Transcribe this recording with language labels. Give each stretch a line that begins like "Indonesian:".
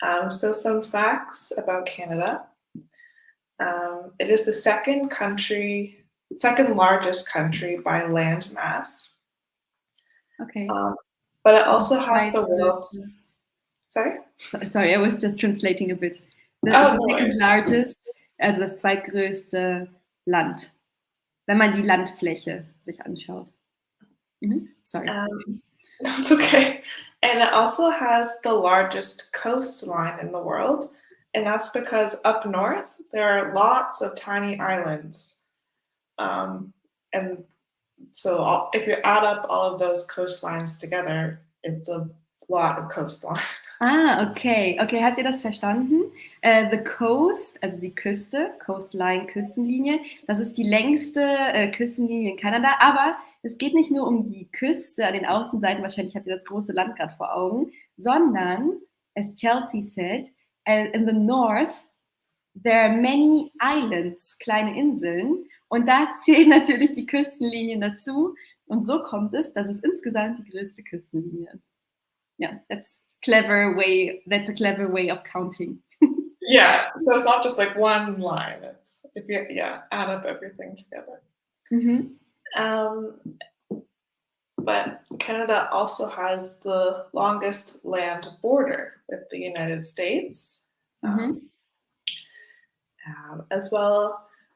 English: So some facts about Canada. It is the second largest country by land mass. Okay. But it also has the world's... Sorry? Sorry, I was just translating a bit. The second largest,
German: also das zweitgrößte Land, wenn man die Landfläche sich anschaut.
English: Sorry. That's okay. And it also has the largest coastline in the world. And that's because up north, there are lots of tiny islands. And so if you add up all of those coastlines together, it's a lot of coastline. Ah, okay.
German: Okay, habt ihr das verstanden?
English: The coast,
German: also die Küste, Coastline, Küstenlinie, das ist die längste Küstenlinie in Kanada, aber es geht nicht nur um die Küste an den Außenseiten, wahrscheinlich habt ihr das große Land gerade vor Augen, sondern,
English: as Chelsea said, in the north there are many islands,
German: kleine Inseln, und da zählen natürlich die Küstenlinien dazu. Und so kommt es, dass es insgesamt die größte Küstenlinie ist.
English: Yeah, that's a clever way of counting. Yeah, so it's not just like one line. It's if you add up everything together. Mhm. But Canada also has the longest land border with the United States, as well.